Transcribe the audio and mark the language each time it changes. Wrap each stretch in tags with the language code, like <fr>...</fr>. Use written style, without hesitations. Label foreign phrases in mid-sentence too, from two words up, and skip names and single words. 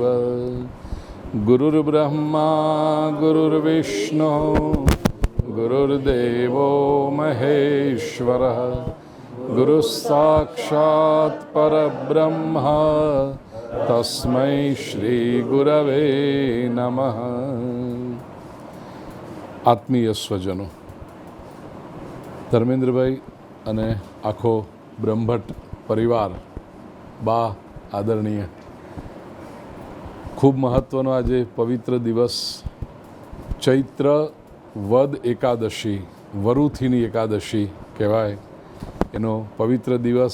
<sa>गुरुर्ब्रह्मा गुरुर्विष्णु गुरुर्देवो महेश्वरः गुरुस्साक्षात् परब्रह्म तस्मै श्री गुरवे नमः।</sa> <gu>આત્મીય સ્વજનો, ધર્મેન્દ્રભાઈ અને આખો બ્રહ્મભટ્ટ પરિવાર, બા આદરણીય, ખૂબ મહત્ત્વનો આજે પવિત્ર દિવસ, ચૈત્ર વદ એકાદશી, વરુથીની એકાદશી કહેવાય, એનો પવિત્ર દિવસ.</gu>